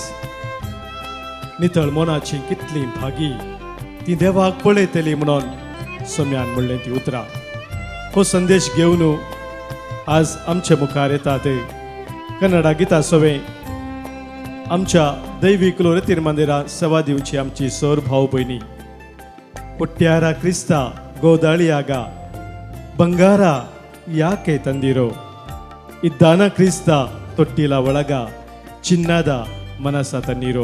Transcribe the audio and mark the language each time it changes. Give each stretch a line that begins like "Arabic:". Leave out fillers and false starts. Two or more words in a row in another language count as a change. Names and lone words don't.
Konkani: नितळ मोनाची कितली भागी ती देवाक पळयतली म्हणून सोम्यान म्हणलें ती उतरां. हो संदेश घेवन आज आमचे मुखार येतात कन्नडा गितां सवे आमच्या दैवीक लोरेतीर मंदिरां सेवा दिवची आमची सर भाव भयणी.
Kannada: ಪುಟ್ಟ್ಯಾರಾ ಕ್ರಿಸ್ತಾ ಗೋದಾಳಿಯಾಗ ಬಂಗಾರ ಯಾಕೆ ತಂದಿರೋ, ಇದ್ದಾನ ಕ್ರಿಸ್ತ ತೊಟ್ಟಿಲ ಒಳಗ ಚಿನ್ನದ ಮನಸ ತನ್ನಿರೋ.